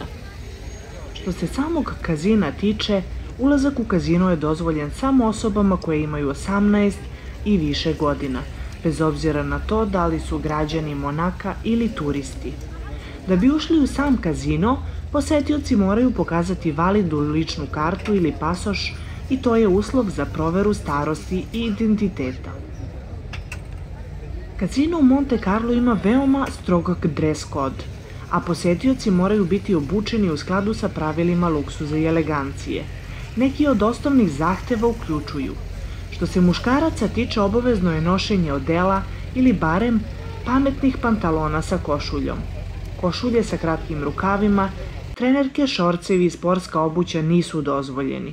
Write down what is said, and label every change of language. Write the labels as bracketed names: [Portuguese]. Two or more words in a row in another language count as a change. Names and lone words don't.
[Serbian] Što se samog kazina tiče, ulazak u kazino je dozvoljen samo osobama koje imaju 18 i više godina, bez obzira na to da li su građani Monaka ili turisti. Da bi ušli u sam kazino, posetioci moraju pokazati validnu ličnu kartu ili pasoš i to je uslov za proveru starosti i identiteta. Kazino u Monte Carlo ima veoma strogog [English] dress code, [Serbian] a posetioci moraju biti obučeni u skladu sa pravilima luksuza i elegancije. Neki od osnovnih zahteva uključuju: što se muškaraca tiče, obavezno je nošenje odela ili barem pametnih pantalona sa košuljom. Košulje sa kratkim rukavima, trenerke, šorcevi i sportska obuća nisu dozvoljeni.